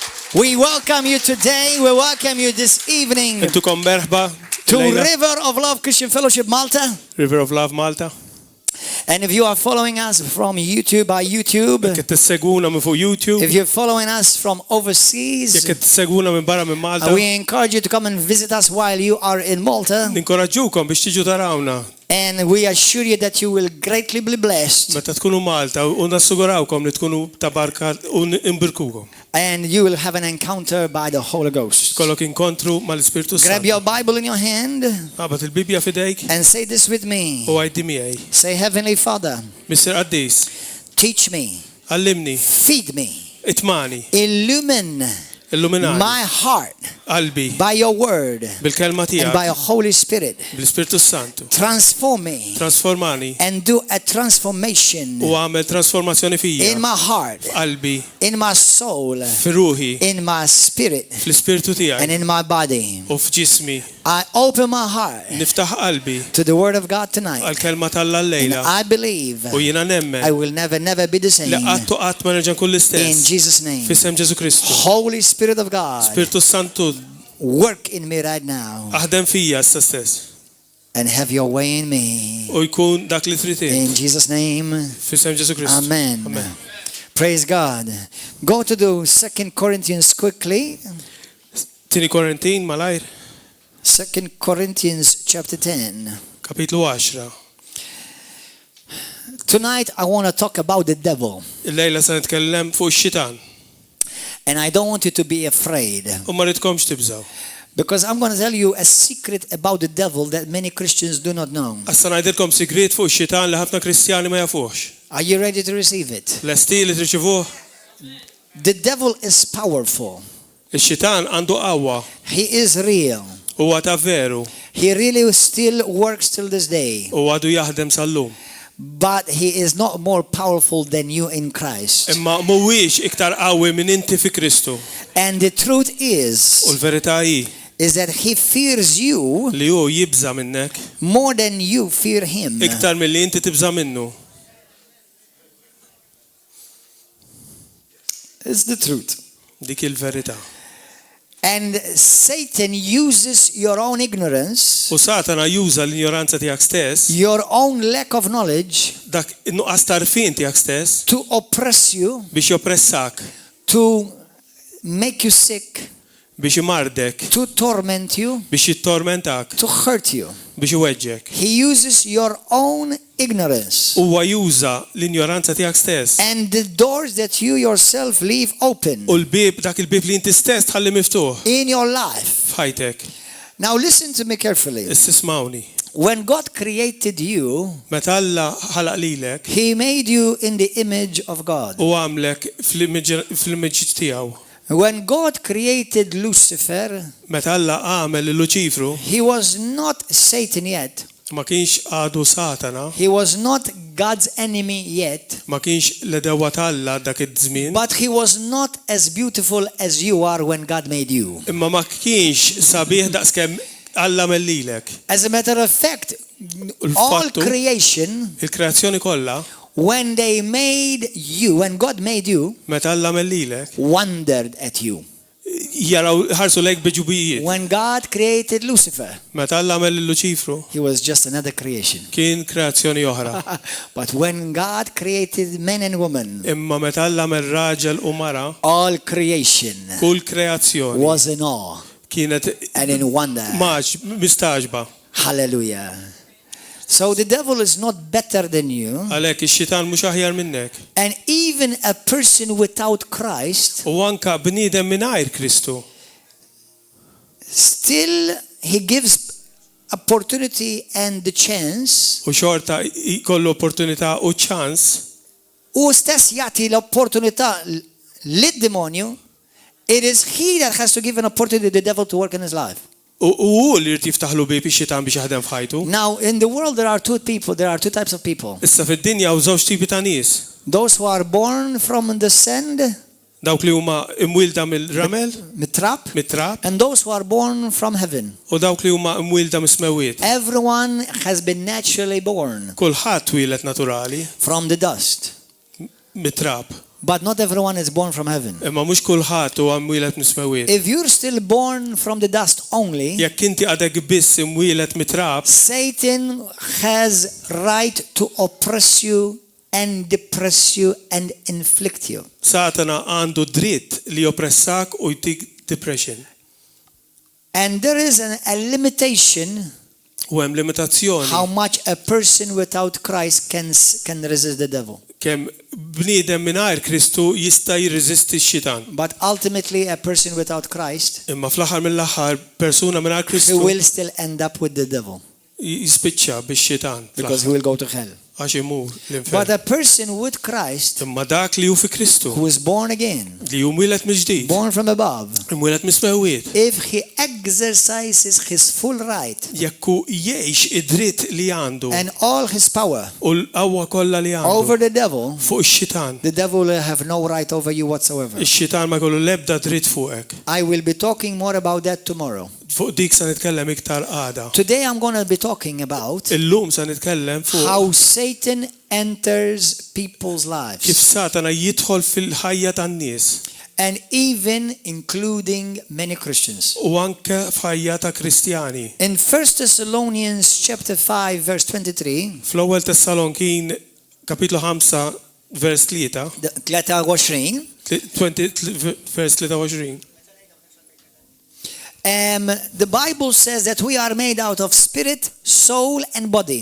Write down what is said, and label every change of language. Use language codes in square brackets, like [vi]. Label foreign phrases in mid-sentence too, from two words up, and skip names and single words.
[en] We welcome you today. We welcome you this evening [mt] Intukom merħba [en] to River of Love Christian Fellowship Malta. River of Love Malta. And if you are following us from YouTube by YouTube, [mt] Jekk tisseguna minn fuq YouTube, [en] if you're following us from overseas, [mt] jekk tisseguna minn barra minn Malta, [en] we encourage you to come and visit us while you are in Malta. [mt] ninkoraġġukom biex tiġu tarawna. [en] And we assure you that you will greatly be blessed. [mt] Meta tkunu Malta u nassugurawkom li tkunu ta' barka u imbirkukom. [en] And you will have an encounter by the Holy Ghost. [mt] Kollok inkontru mal-Ispirtu [en] Grab [mt] Santu. [en] your Bible in your hand [mt] Qabat il-Bibja fidejk [en] and say this with me. [mt] u għajdi miegħi. [en] Say, Heavenly Father, Mr. [mt] Qaddis, [en] teach me, [mt] allimni, [en] feed me, [mt] itmani, [en] illumine [mt] illuminani, [en] my heart [mt] qalbi, [en] by your word [mt] bil-kelma [en] and by [mt] tiegħek, [en] your Holy Spirit. [mt] bil-Ispirtu Santu. [en] Transform me [mt] Transformani [en] and do a transformation [mt] u għamel trasformazzjoni fija, [en] in my heart, [mt] qalbi, [en] in my soul, [mt] fir-ruħi, [en] in my spirit, [mt] fl-Ispirtu [en] and [mt] tiegħek [en] in my body. [mt] u f'ġismi. [en] I open my heart [mt] Niftaħ qalbi [en] to the word of God tonight. [mt] għal-kelma tal-Alla [en] And [mt] llejla [en] I believe [mt] u jiena nemmen [en] I will never be the same. [mt] li qatt qatt ma nerġa' nkun [en] In [mt] l-istess. [en] Jesus' name. [mt] F'isem Ġesu Kristu. [en] Holy Spirit of God, [mt] Spiritu Santu [en] work in me right now [mt] aħdem fija issa stess [en] and have your way in me. [mt] u jkun dak li trid [en] In [mt] int. [en] Jesus' name. [mt] F'isem Ġesu Kristu. [en] Amen. Amen. Praise God. Go to the 2 Corinthians quickly. [mt] Tieni Korintin malajr, [en] 2 Corinthians chapter 10. [mt] kapitlu 10. [en] Tonight I want to talk about the devil. [mt] Il-lejla se nitkellem fuq ix-xitan [en] And I don't want you to be afraid. [mt] u ma ridkomx tibżaw. [en] Because I'm going to tell you a secret about the devil that many Christians do not know. [mt] Assa ngħidilkom sigriet fuq ix-xitan li ħafna Kristjani ma jafux. [en] Are you ready to receive it? [mt] Lesti li tirċivuh? [en] The devil is powerful. [mt] Ix-xitan għandu qawwa, [en] He is real. [mt] huwa ta' veru [en] He really still works till this day. [mt] u għadu jaħdem sal-lum. [en] But he is not more powerful than you in Christ. [mt] Imma mhuwiex iktar qawwi minn inti fi Kristu. [en] And the truth [mt] U [en] is [mt] l-verità hi [en] that he fears you [mt] li hu jibża minnek [en] more than you fear him. [mt] iktar milli inti tibża minnu. [en] It's the truth. [mt] Dik il-verità. [en] And Satan uses your own ignorance, [mt] U Satana juża l-ignoranza tiegħek stess, [en] your own lack of knowledge, [mt] dak nuqqas tarfin tiegħek stess [en] to oppress you, [mt] biex joppressak, [en] to make you sick, [mt] biex imardek, [en] to torment you, [mt] biex jittormentak, [en] to hurt you. [mt] biex iweġġek. [en] He uses your own ignorance [mt] Huwa juża l-ignoranza tiegħek stess. [en] and the doors that you yourself leave open [mt] U l-bib, dak il-bib li inti stess tħalli miftuħ [en] in your life. [mt] f'ħajtek. [en] Now listen to me carefully. [mt] Istismawni. [en] When God created you, [mt] Meta Alla ħalaq lilek [en] He made you in the image of God. [mt] u għamlek fl-imġ tiegħu. [en] When God created Lucifer, [mt] Meta Alla għamel il-Luċifru, [en] he was not Satan yet. [mt] ma kienx għadu Satana, [en] He was not God's enemy yet. [mt] ma kienx l-edewa Alla dak iż-żmien, [en] But he was not as beautiful as you are when God made you. [mt] imma ma kienx sabiħ daqskemm Alla mellilek. [en] As a matter of fact, all [mt] Il-fattu, [en] creation, [mt] il-kreazzjoni kollha, [en] when God made you, [mt] meta Alla mellilek, [en] wondered at you. [mt] jaraw ħarsu lejk biġubijiet. [en] When God created Lucifer, [mt] Meta Alla mell il-Luċifru, [en] he was just another creation. [mt] kien kreazzjoni oħra. [en] But when God created men and women, [mt] Imma meta Alla mell raġel u mara, [en] all creation [mt] kull kreazzjoni [en] was in awe [mt] kienet [en] and in wonder. [mt] maġ, mistaġba. [en] Hallelujah. So the devil is not better than you. [mt] Għalhekk ix-xitan mhux aħjar minnek. [en] And even a person without Christ, [mt] U anka bniedem mingħajr Kristu, [en] still he gives opportunity and the chance. [mt] u xorta jkollu opportunità u ċans U stess jagħti l-opportunità lid-demonju. [en] It is he that has to give an opportunity to the devil to work in his life. [mt] u li jrid jiftaħlu bib ix-xitan biex jaħdem f'ħajtu. [en] Now, in the world there are two types of people. [mt] Issa fid-dinja u żewġ tipi ta' nies. [en] Those who are born from the sand, [mt] Dawk li huma imwielda mill-ramel, mit-trap, mit-trab, [en] and those who are born from heaven. [mt] u dawk li huma imwielda mis-smewiet. [en] Everyone has been naturally born [mt] Kulħadd twieled naturali [en] from the dust. [mt] mit-trab. [en] But not everyone is born from heaven. [mt] Imma mhux kulħadd huwa mwieled mismewwiet. [en] If you're still born from the dust only, [mt] Jekk inti għadek biss imwieled mitrab, [en] Satan has right to oppress you and depress you and inflict you. [mt] Satana għandu dritt li oppressak u jtik depression. [en] And there is a limitation [mt] U hemm limitazzjoni [en] how much a person without Christ can resist the devil. [mt] kemm bniedem mingħajr Kristu jista' jirreżisti x-xitan. [en] But ultimately a person without Christ, [mt] Imma fl-aħħar mill-aħħar persuna mingħajr [en] he [mt] Kristu [en] will still end up with the devil [mt] jispiċċa bix-xitan [en] because he will go to hell. [mt] għax imur [en] But [mt] l-infern. [en] a person with Christ [mt] Imma dak li hu fi Kristu [en] who is born again, [mt] li hu mwieled mill-ġdid, [en] born from above, [mt] mwieled mismewwiet, [en] if he exercises his full right [mt] jekk hu jgħix id-dritt li għandu [en] and all his power [mt] u l-qawwa kollha li [en] over [mt] għandu [en] the devil, [mt] fuq ix-xitan. [en] the devil will have no right over you whatsoever. [mt] Ix-xitan ma jkollu l-ebda dritt fuqek. [en] I will be talking more about that tomorrow. [mt] Fuq dik se nitkellem iktar għada. [en] Today I'm going to be talking about [mt] Illum se nitkellem fuq [en] how Satan enters people's [mt] kif [en] lives, [mt] Satana jidħol fil-ħajja tan-nies [en] and even including many Christians. [mt] u anke f'ħajja ta' Kristjani. [en] In 1 Thessalonians chapter 5 verse 23, [mt] Fl-ewwel Tessalonkin kapitlu 5 vers 3, 23, vers 23. [en] the Bible says that we are made out of spirit, soul and body.